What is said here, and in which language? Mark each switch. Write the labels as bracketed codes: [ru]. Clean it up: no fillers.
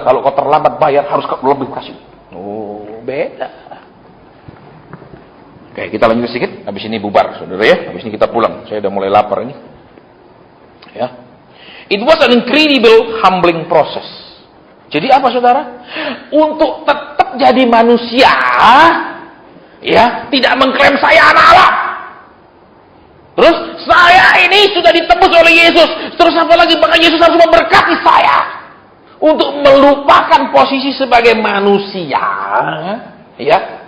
[id] Kalau kau terlambat bayar, harus lebih kasih. Oh, beda. Oke, kita lanjut sedikit. Habis ini bubar, saudara ya. Habis ini kita pulang. Saya udah mulai lapar ini. Ya. [en] It was an incredible humbling process. [id] Jadi apa, saudara? Untuk tetap jadi manusia, ya, tidak mengklaim saya anak Allah. Terus saya ini sudah ditebus oleh Yesus. Terus apa lagi? Maka Yesus harus memberkati saya untuk melupakan posisi sebagai manusia, ya.